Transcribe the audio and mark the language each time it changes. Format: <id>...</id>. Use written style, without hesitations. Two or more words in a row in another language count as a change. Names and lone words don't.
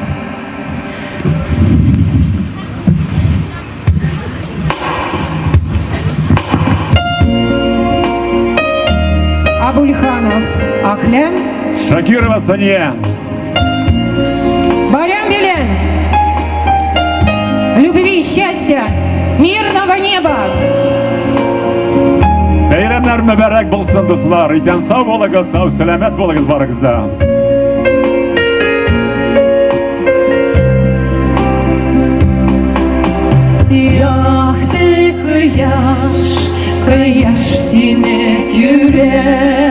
<tt>Абульханов Ахлям, Шакирова Сания. Барян Белен.</tt> <ru>Любви, счастья, мирного неба.</ru> <tt>Бәйрәмнәр мөбарәк булсын, дуслар. Исән сау булыгыз, сау сәламәт булыгыз барыгызда. Яхты кояш сине күрә.</tt>